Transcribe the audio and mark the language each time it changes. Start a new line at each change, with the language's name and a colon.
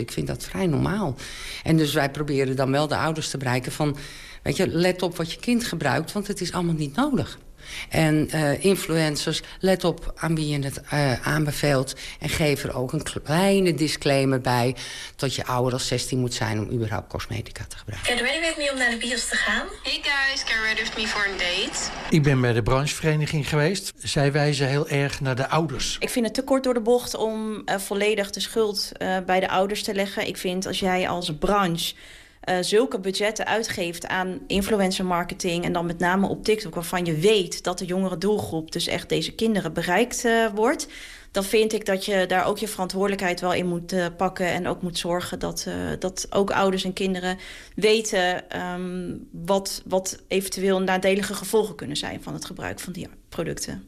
Dutch: Ik vind dat vrij normaal. En dus wij proberen dan wel de ouders te bereiken van, weet je, let op wat je kind gebruikt, want het is allemaal niet nodig. En influencers, let op aan wie je het aanbeveelt. En geef er ook een kleine disclaimer bij dat je ouder dan 16 moet zijn om überhaupt cosmetica te gebruiken.
English: Get ready with me
Dutch: om naar de bios te gaan.
English: Hey guys, get ready with me for a date.
Dutch: Ik ben bij de branchevereniging geweest. Zij wijzen heel erg naar de ouders. Ik vind het te kort door de bocht om volledig de schuld bij de ouders te leggen. Ik vind als jij als branche zulke budgetten uitgeeft aan influencer marketing en dan met name op TikTok, waarvan je weet dat de jongere doelgroep, dus echt deze kinderen, bereikt wordt, dan vind ik dat je daar ook je verantwoordelijkheid wel in moet pakken en ook moet zorgen dat ook ouders en kinderen weten wat eventueel nadelige gevolgen kunnen zijn van het gebruik van die producten.